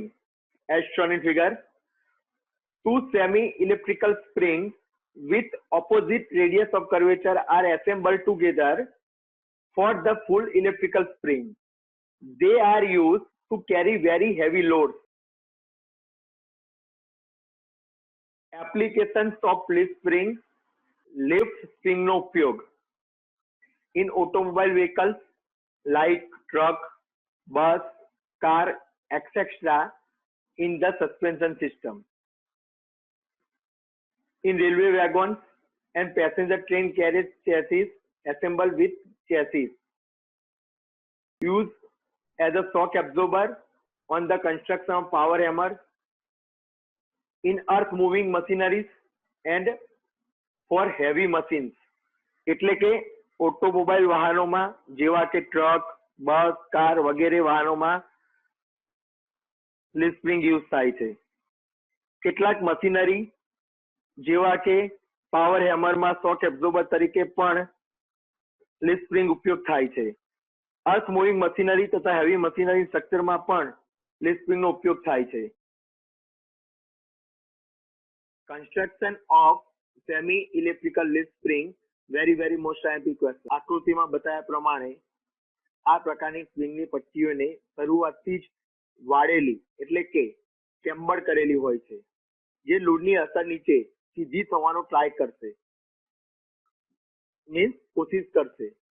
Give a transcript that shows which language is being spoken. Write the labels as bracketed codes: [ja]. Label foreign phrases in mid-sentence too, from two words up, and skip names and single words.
[en] As shown in figure, two semi-elliptical springs with opposite radius of curvature are assembled together for the full elliptical spring. They are used to carry very heavy loads. Applications of leaf spring. Leaf spring [gu] નો ઉપયોગ [en] in automobile vehicles like truck, bus, car, etc. in the suspension system. In railway wagons and passenger train carriage chassis assembled with chassis. Used as a shock absorber on the construction of power hammer, in earth moving machineries and for heavy machines. [gu] એટલે કે ઓટોમોબાઈલ વાહનોમાં જેવા કે ટ્રક, બસ, કાર વગેરે વાહનોમાં [en] leaf spring use [gu] થાય છે. કેટલાક મશીનરી જેવા કે [en] power hammer shock absorber [gu] તરીકે પણ [en] leaf spring [gu] ઉપયોગ થાય છે. [en] earth moving machinery [gu] તથા [en] heavy machinery structure [gu] પણ [en] leaf spring [gu] ઉપયોગ થાય છે. [en] Construction of semi-elliptical leaf spring, very most scientific question. [gu] આકૃતિમાં બતાવ્યા પ્રમાણે આ પ્રકારની સ્પ્રિંગની પટ્ટીઓને શરૂઆતથી જ વાળેલી એટલે કે ચેમ્બર કરેલી હોય છે, જે લોડની અસર નીચે સીધી થવાનો ટ્રાય કરશે, મીન્સ કોશિશ કરશે.